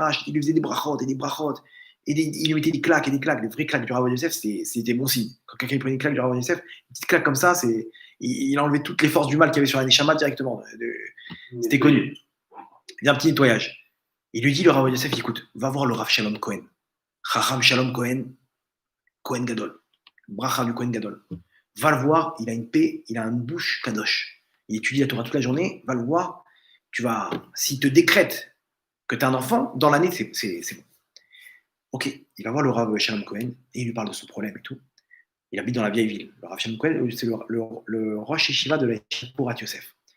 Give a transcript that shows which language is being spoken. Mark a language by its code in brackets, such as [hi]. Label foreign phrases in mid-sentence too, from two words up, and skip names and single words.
[fr] Il lui faisait des brachot. Et il lui mettait des claques, des vraies claques du Rav Yosef, c'était bon signe. Quand quelqu'un prenait une claque du Rav Yosef, une petite claque comme ça, il enlevait toutes les forces du mal qu'il y avait sur la Neshama directement. C'était connu. Il y a un petit nettoyage. Il lui dit, le Rav Yosef, écoute, va voir le Rav Shalom Cohen. Chacham Shalom Cohen, [he] כהן גדול. [fr] Bracha du [he] כהן גדול. [fr] Va le voir, il a une paix, il a une bouche kadosh. Il étudie la Torah toute la journée, va le voir. S'il te décrète que tu as un enfant, dans l'année, c'est bon. Ok, il va voir le Rav Shalom Cohen et il lui parle de son problème et tout. Il habite dans la vieille ville. Le Rav Shalom Cohen, c'est le [he] ראש ישיבה [fr] de la Yeshiva Porat Yosef.